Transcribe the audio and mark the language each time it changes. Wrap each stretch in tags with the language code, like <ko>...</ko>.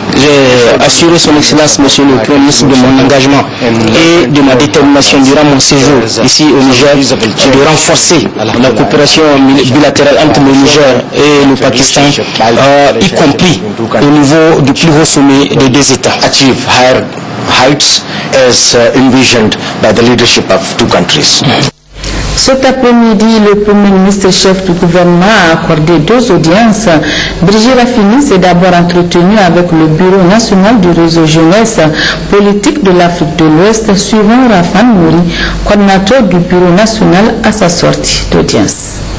<fr>J'ai assuré son Excellence Monsieur le Premier ministre de mon engagement et de ma détermination durant mon séjour ici au Niger de renforcer la coopération bilatérale entre le Niger et le Pakistan, y compris au niveau du plus haut sommet des deux États.</fr> <en>Achieve higher heights as envisioned by the leadership of two countries.</en> <fr>Cet après-midi, le Premier ministre chef du gouvernement a accordé 2 audiences. Brigitte Raffini s'est d'abord entretenu avec le Bureau national du réseau jeunesse politique de l'Afrique de l'Ouest, suivant Rafan Mouri, coordinateur du Bureau national, à sa sortie d'audience.</fr>